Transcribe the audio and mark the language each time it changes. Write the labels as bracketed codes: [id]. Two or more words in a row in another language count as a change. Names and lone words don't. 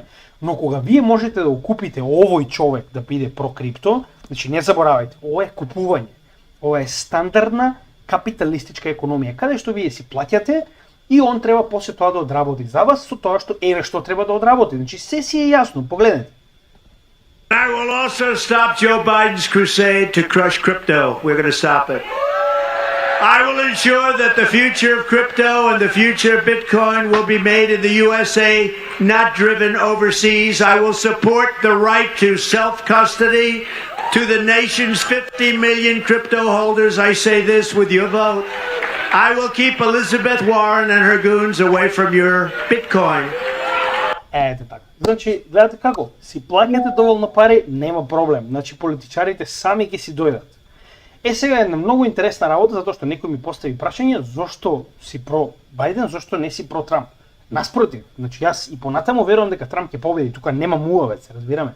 [mk] Но кога вие можете да окупите овој човек да биде [en] pro crypto, [mk] значи не заборавајте, ова е купување. Ова е стандардна капиталистичка економија, каде што вие си плаќате и он треба после тоа да одработи за вас со тоа што што треба да одработи. Значи се си е јасно, погледнете. [en] I will also stop Joe Biden's crusade to crush crypto. We're going to stop it. I will ensure that the future of crypto and the future of Bitcoin will be made in the USA, not driven overseas. I will support the right to self-custody to the nation's 50 million crypto holders. I say this with your vote. I will keep Elizabeth Warren and her goons away from your Bitcoin. [mk] Ете така. Значи, гледате како, си плаќате доволно пари, нема проблем. Значи, политичарите сами ќе си дојдат. Сега е една многу интересна работа, затоа што некој ми постави прашање, зошто си про Бајден, зошто не си про Трамп. Наспротив, значи јас и понатаму верувам дека Трамп ќе победи, тука нема муавец, разбираме.